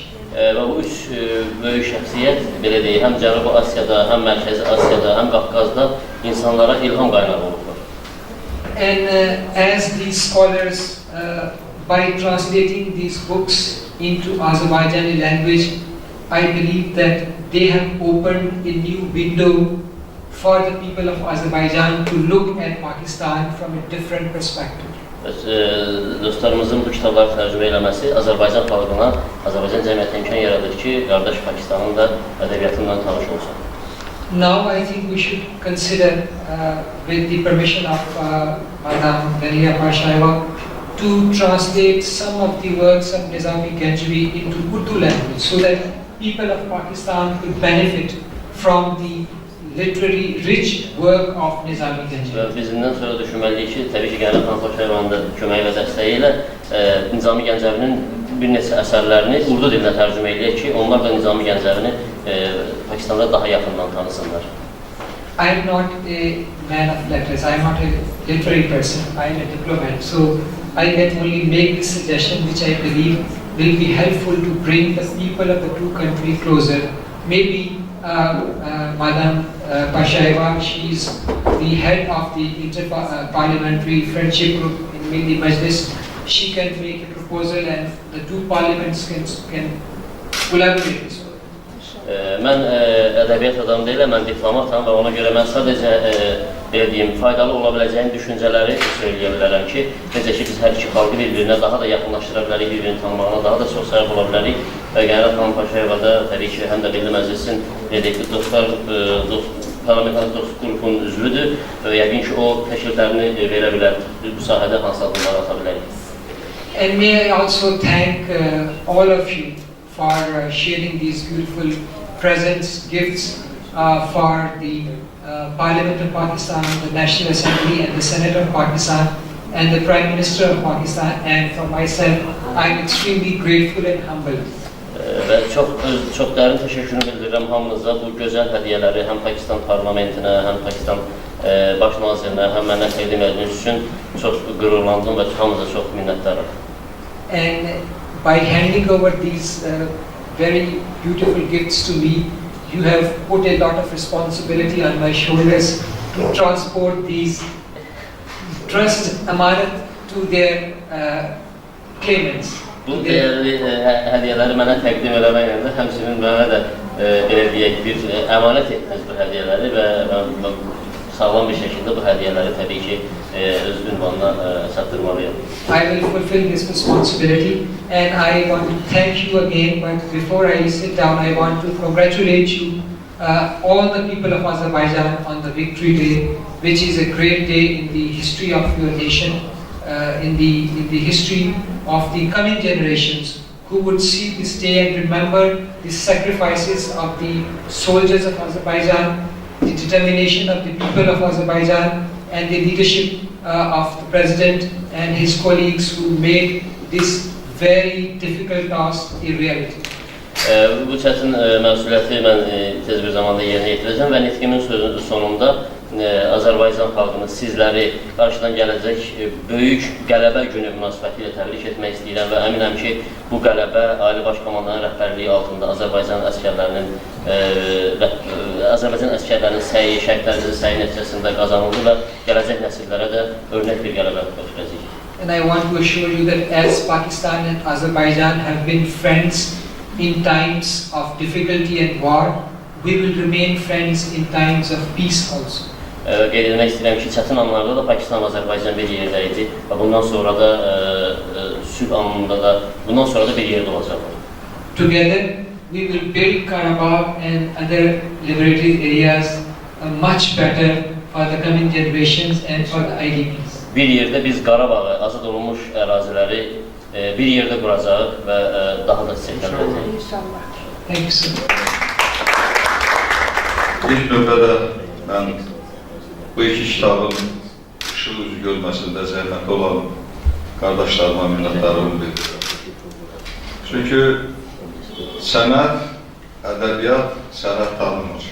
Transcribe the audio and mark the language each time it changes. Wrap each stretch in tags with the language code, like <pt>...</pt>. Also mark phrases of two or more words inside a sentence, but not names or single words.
<az>Və bu üç böyük şəxsiyyət, belə deyək, həm Cənubi Asiyada, həm Mərkəzi Asiyada, həm Qafqazda insanlara ilham qaynağı olublar.</az> <en>And as these scholars, by translating these books into Azerbaijani language, I believe that they have opened a new window for the people of Azerbaijan to look at Pakistan from a different perspective.</en> <az>Dostlarımızın bu kitabları tərcümə eləməsi Azərbaycan xalqına, Azərbaycan cəmiyyətinə imkan yaradır ki, qardaş Pakistanın da ədəbiyyatından tanış olsun.</az> <en>Now I think we should consider, with the permission of Madam Daniya Pashaiva, to translate some of the works of Nizami Ganjavi into Urdu language so that people of Pakistan could benefit from the literary rich work of Nizami Ganjavi.</en> <az>Və bizimdən sonra düşünməliyik ki, təbii ki, Qənim xan Paşayevanın da köməyi və dəstəyi ilə Nizami Gəncəvinin bir neçə əsərlərini Urdu dilinə tərcümə eləyək ki, onlar da Nizami Gəncəvini Pakistanda daha yaxından tanısınlar.</az> <en>I am not a man of letters, I am not a literary person, I am a diplomat. So I can only make this suggestion which I believe will be helpful to bring the people of the two countries closer. Maybe Madam Pashaiva, she is the head of the Inter-Parliamentary Friendship Group in Milli Majlis. She can make a proposal and the two parliaments can collaborate this work.</en> <az>Mən ədəbiyyat adamı deyiləm, mən diplomatam və ona görə mən sadəcə belə deyim, faydalı ola biləcəyim düşüncələri söyləyə bilərəm ki, necə ki biz hər iki xalqı bir-birinə daha da yaxınlaşdıra bilərik, bir-birini tanımağına daha da çox sahib ola bilərik və Qənim xan Paşayeva da təbii ki, həm də Milli Məclisin parlamentar dost qrupunun üzvüdür və yəqin ki, o təkliflərini verə bilər, bu sahədə hansı adımlar ata bilərik.</az> <en>And may I also thank all of you for sharing these beautiful presents, gifts for the Parliament of Pakistan, the National Assembly and the Senate of Pakistan and the Prime Minister of Pakistan, and for myself, I am extremely grateful and humbled.</en> <az>Və çox dərin təşəkkürümü bildirirəm hamınıza bu gözəl hədiyyələri həm Pakistan parlamentinə, həm Pakistan baş nazirinə, həm mənə təqdim etdiyiniz üçün çox qürurlandım və hamınıza çox minnətdaram.</az> <en>And by handing over these very beautiful gifts to me, you have put a lot of responsibility on my shoulders to transport these trust amanat to their claimants.</en> <az>Bu dəyərli hədiyyələri mənə təqdim eləməklə də həmçinin mənə də belə deyək bir əmanət etdiniz bu hədiyyələri və mən sağlam bir şəkildə bu hədiyyələri təbii ki öz ünvanına çatdırmalıyam.</az> <en>I will fulfill this responsibility and I want to thank you again, but before I sit down I want to congratulate you all the people of Azerbaijan on the Victory Day, which is a great day in the history of your nation, in the history of the coming generations who would see this day and remember the sacrifices of the soldiers of Azerbaijan, the determination of the people of Azerbaijan, and the leadership of the president and his colleagues who made this very difficult task a reality.</en> <az>Bu çətin məsuliyyəti mən tez bir zamanda yerinə yetirəcəm və nitqimin sonunda Azərbaycan xalqını, sizləri qarşıdan gələcək böyük qələbə günü münasibəti ilə təbrik etmək istəyirəm və əminəm ki, bu qələbə Ali Baş Komandanın rəhbərliyi altında Azərbaycan əsgərlərinin səyi, şəhidlərimizin səyi nəticəsində qazanıldı və gələcək nəsillərə də örnək bir qələbə götürəcək.</az> <en>And I want to assure you that as Pakistan and Azerbaijan have been friends in times of difficulty and war, we will remain friends in times of peace also.</en> <az>Qeyd etmək istəyirəm ki, çətin anlarda da Pakistan və Azərbaycan bir yerdə idi və bundan sonra da sülh anında da bundan sonra da bir yerdə olacaqlar.</az> <en>Together we will build Karabakh and other liberated areas much better for the coming generations and for the IDPs.</en> <az>Bir yerdə biz Qarabağı, azad olunmuş əraziləri bir yerdə quracağıq və daha da çiçəkləndirəcəyik. İnşallah.</az> <en>Thank you so much.</en> <az>İlk növbədə mən bu iki kitabın ışıq üzü görməsində zəhməti olan qardaşlarıma minnətdarlığımı bildirirəm. Çünki sənət, ədəbiyyat sənət tanımır.</az>